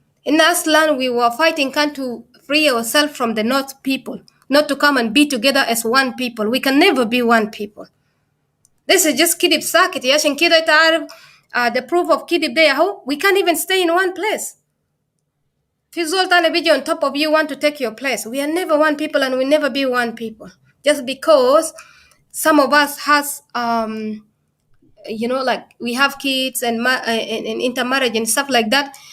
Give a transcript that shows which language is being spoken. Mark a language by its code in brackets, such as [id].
[ar] إحنا أصلاً [en] we were fighting to free ourselves from the North people, not to come and be together as one people. We can never be one people. This is just [ar] كذب ساكت. عشان كده تعرف [en] the proof of [ar] كذب ده هو. [en] We can't even stay in one place. [ar] في زول تاني بيجي [en] on top of you want to take your place. We are never one people and we never be one people. Just because some of us has like we have kids and intermarriage and stuff like that.